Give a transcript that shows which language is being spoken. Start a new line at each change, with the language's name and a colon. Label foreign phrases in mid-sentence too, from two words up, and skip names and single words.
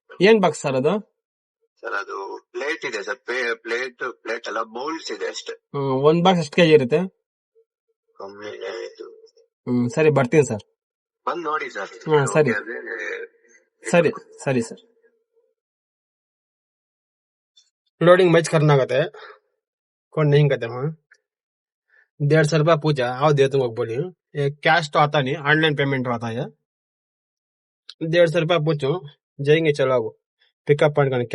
Kannada: ಏನ್ ಬಾಕ್ಸ್ ಸರ್ ಅದು? ಸರ್ ಅದು ಪ್ಲೇಟ್ ಇದೆ ಸರ್, ಪ್ಲೇಟ್ ಅಲ್ಲ, ಬೌಲ್ಸ್ ಇದೆ ಅಷ್ಟೇ. ಒಂದ್ ಬಾಕ್ಸ್ ಎಷ್ಟು ಕೆಜಿ ಇರುತ್ತೆ? ಕಮ್ಮಿ ಆಯ್ತು. ಸರಿ ಬರ್ತೀನಿ ಸರ್. ಬಂದ್ ನೋಡಿ ಸರ್. ಸರಿ ಸರಿ ಸರಿ ಸರ್.
Hindi: लोडिंग मैच करना कहते हैं, कौन नहीं कहते वहाँ। 150 रुपया पूछा, आओ दे तुमको बोली। कैश तो आता नहीं, ऑनलाइन पेमेंट आता है। 150 रुपया पूछो, जाएंगे चलो वो पिकअप पॉइंट करने।